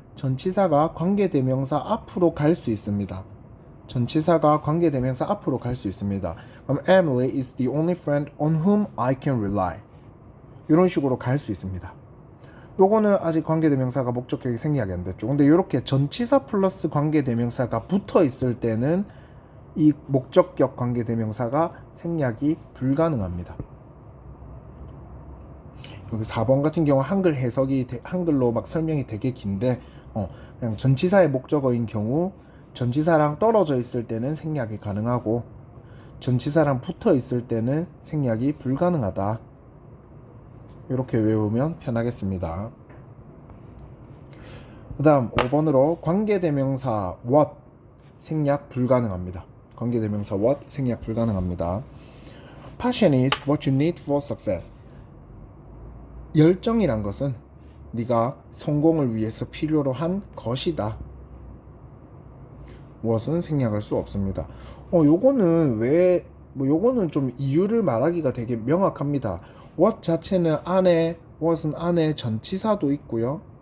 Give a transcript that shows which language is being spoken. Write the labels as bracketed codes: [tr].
[ko] 전치사가 관계대명사 앞으로 갈 수 있습니다. 전치사가 관계대명사 앞으로 갈 수 있습니다. [en] 그럼 Emily is the only friend on whom I can rely. [ko] 이런 식으로 갈 수 있습니다. 요거는 아직 관계대명사가 목적격이 생략이 안 됐죠. 근데 이렇게 전치사 플러스 관계대명사가 붙어 있을 때는 이 목적격 관계대명사가 생략이 불가능합니다. 여기 4번 같은 경우 한글 해석이 한글로 막 설명이 되게 긴데 그냥 전치사의 목적어인 경우 전치사랑 떨어져 있을 때는 생략이 가능하고 전치사랑 붙어 있을 때는 생략이 불가능하다. 이렇게 외우면 편하겠습니다. 그 다음 5번으로 관계대명사 what 생략 불가능합니다. 관계대명사 what 생략 불가능합니다. [en] Passion is what you need for success. [ko] 열정이란 것은 네가 성공을 위해서 필요로 한 것이다. what은 생략할 수 없습니다. 요거는 요거는 좀 이유를 말하기가 되게 명확합니다. what 자체는 안에, what은 안에 전치사도 있고요.